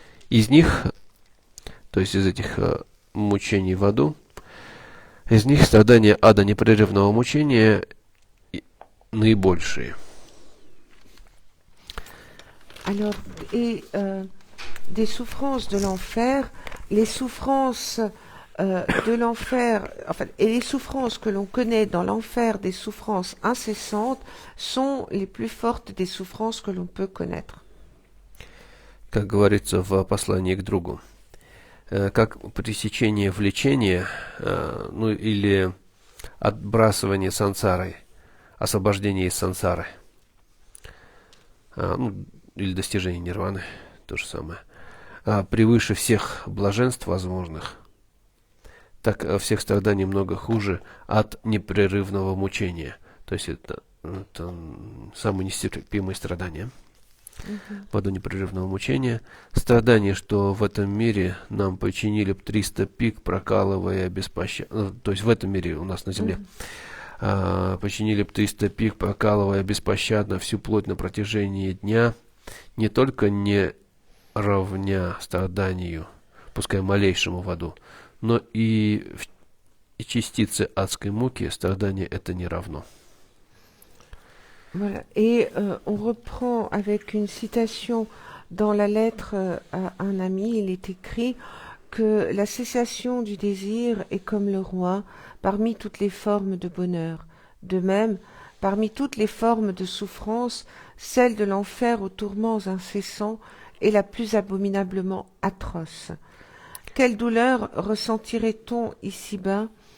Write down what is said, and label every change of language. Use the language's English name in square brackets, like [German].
[Russian] Из них, то есть из этих мучений в аду, из них страдания ада непрерывного мучения наибольшие. [French] Alors, et des souffrances de l'enfer, les souffrances de l'enfer, enfin, et les souffrances que l'on connaît dans l'enfer, des souffrances incessantes, sont les plus fortes des souffrances que l'on peut connaître. [Russian] Как говорится в послании к другу, как пресечение влечения, ну или отбрасывание сансары, освобождение из сансары, ну, или достижение нирваны, то же самое, превыше всех блаженств возможных, так всех страданий много хуже от непрерывного мучения. То есть это самые нестерпимые страдания. В аду непрерывного мучения. Страдания, что в этом мире нам причинили 300 пик, прокалывая беспощадно. То есть в этом мире у нас на земле причинили 300 пик, прокалывая беспощадно всю плоть на протяжении дня, не только не равня страданию, пускай малейшему в аду, но и частицы адской муки страдания это не равно. [French] Voilà. Et on reprend avec une citation dans la lettre à un ami. Il est écrit que la cessation du désir est comme le roi parmi toutes les formes de bonheur. De même, parmi toutes les formes de souffrance, celle de l'enfer aux tourments incessants est la plus abominablement atroce. Quelle douleur ressentirait-on ici-bas